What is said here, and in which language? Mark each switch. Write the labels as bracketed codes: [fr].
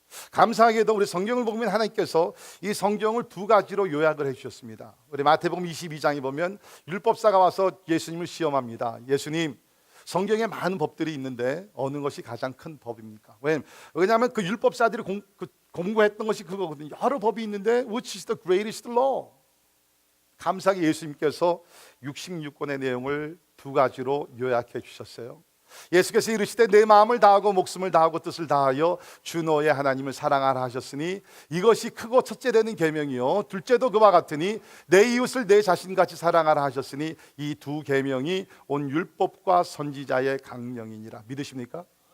[ko] 감사하게도 우리 성경을 보면 하나님께서 이 성경을 두 가지로 요약을 해주셨습니다. 우리 마태복음 22장에 보면 율법사가 와서 예수님을 시험합니다. 예수님, 성경에 많은 법들이 있는데 어느 것이 가장 큰 법입니까? 왜냐하면 그 율법사들이 공부했던 것이 그거거든요. 여러 법이 있는데 [en] Which is the greatest law? [ko] 감사하게 예수님께서 66권의 내용을 두 가지로 요약해 주셨어요. 예수께서 이르시되 내 마음을 다하고 목숨을 다하고 뜻을 다하여 주 너의 하나님을 사랑하라 하셨으니 이것이 크고 첫째 되는 계명이요 둘째도 그와 같으니 내 이웃을 내 자신같이 사랑하라 하셨으니 이 두 계명이 온 율법과 선지자의 강령이니라. 믿으십니까?